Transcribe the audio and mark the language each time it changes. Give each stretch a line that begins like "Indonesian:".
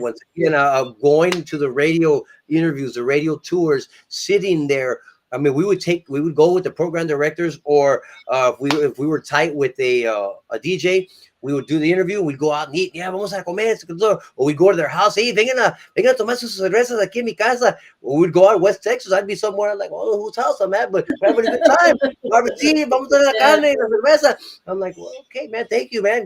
English: once again, going to the radio interviews, the radio tours, sitting there. I mean, we would go with the program directors, or if we were tight with a DJ, we would do the interview. We'd go out and eat. Yeah,
Spanish: vamos a comer,
English: or we go to their house. Hey,
Spanish: vengan a tomar sus cervezas aquí en mi casa.
English: Or we'd go out West Texas. I'd be somewhere like, oh, whose house I'm at, but we're having a good time.
Spanish: Barbecue, vamos a la
English: yeah,
Spanish: carne, la cerveza.
English: I'm like, well, okay, man, thank you, man.